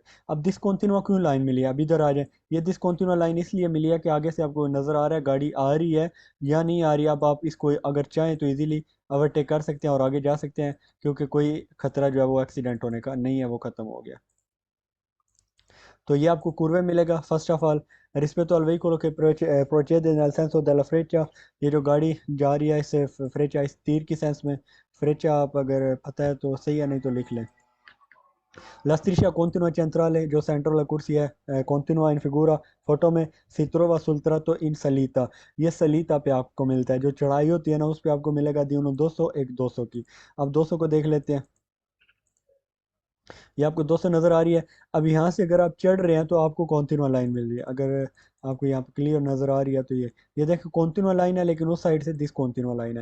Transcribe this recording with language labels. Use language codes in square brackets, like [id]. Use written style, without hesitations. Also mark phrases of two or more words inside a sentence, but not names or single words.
[hi] अब डिस्कंटिन्यूआ क्यों लाइन मिली है, अब इधर आ जाए। ये डिस्कंटिन्यूआ लाइन इसलिए मिली है कि आगे से आपको नज़र आ रहा है गाड़ी आ रही है या नहीं आ रही। अब आप इसको अगर चाहें तो इजीली ओवरटेक कर सकते हैं और आगे जा सकते हैं, क्योंकि कोई खतरा जो है वो एक्सीडेंट होने का नहीं है, वो ख़त्म हो गया। तो ये आपको कुर्वे मिलेगा [en] first of all. [it] रिस्पेक्ट al vehicolo che procede nel senso della freccia, [hi] ये जो गाड़ी जा रही है इस फ्रेचा, इस तीर की सेंस में। फ्रेचा आप अगर पता है तो सही है, नहीं तो लिख लें। [it] La striscia continua centrale, [hi] जो सेंटर वाला कुर्सी है, [it] continua in figura, [hi] फोटो में [it] si trova sul tratto in salita। [hi] ये सलीता पे आपको मिलता है, जो चढ़ाई होती है ना उस पे आपको मिलेगा [it] di uno [hi] 200, एक 200 की। अब 200 को देख लेते हैं। ये आपको 200 नज़र आ रही है। अब यहाँ से अगर आप चढ़ रहे हैं तो आपको कॉन्टिन्यूआ लाइन मिल रही है। अगर आपको यहाँ पे क्लियर नज़र आ रही है तो ये देखो कॉन्टिन्यूआ लाइन है, लेकिन उस साइड से डिसकॉन्टिन्यूआ लाइन है।